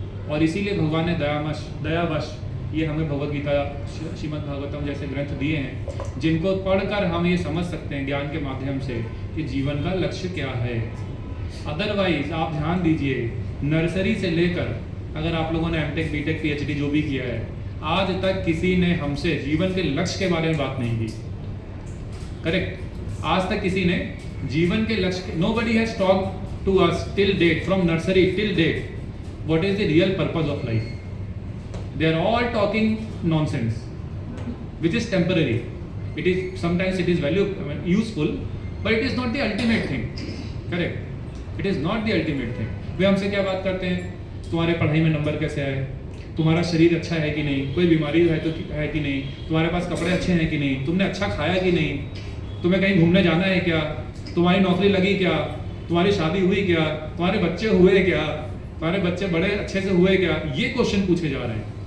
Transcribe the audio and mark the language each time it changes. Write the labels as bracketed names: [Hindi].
[Hindi] और इसीलिए भगवान ने दयावश ये हमें भगवत गीता, श्रीमद् भागवतम जैसे ग्रंथ दिए हैं, जिनको पढ़कर हम ये समझ सकते हैं ज्ञान के माध्यम से कि जीवन का लक्ष्य क्या है। अदरवाइज आप ध्यान दीजिए, नर्सरी से लेकर, अगर आप लोगों ने एमटेक, बीटेक, पीएचडी जो भी किया है, आज तक किसी ने हमसे जीवन के लक्ष्य के बारे में बात नहीं की। [English] Correct. [Hindi] आज तक किसी ने जीवन के लक्ष्य, [English] nobody has talked to us till date, from nursery till date, what is the real purpose of life. They are all talking nonsense, which is temporary. It is sometimes it is useful, but it is not the ultimate thing. Correct. It is not the ultimate thing. [Hindi] वे हमसे क्या बात करते हैं, तुम्हारे पढ़ाई में number कैसे आए, तुम्हारा शरीर अच्छा है कि नहीं, कोई बीमारी है तो है कि नहीं, तुम्हारे पास कपड़े अच्छे हैं कि नहीं, तुमने अच्छा खाया कि नहीं, तुम्हें कहीं घूमने जाना है क्या, तुम्हारी नौकरी लगी क्या, तुम्हारी शादी हुई क्या, तुम्हारे बच्चे हुए क्या, तुम्हारे बच्चे बड़े अच्छे से हुए क्या, ये क्वेश्चन पूछे जा रहे हैं।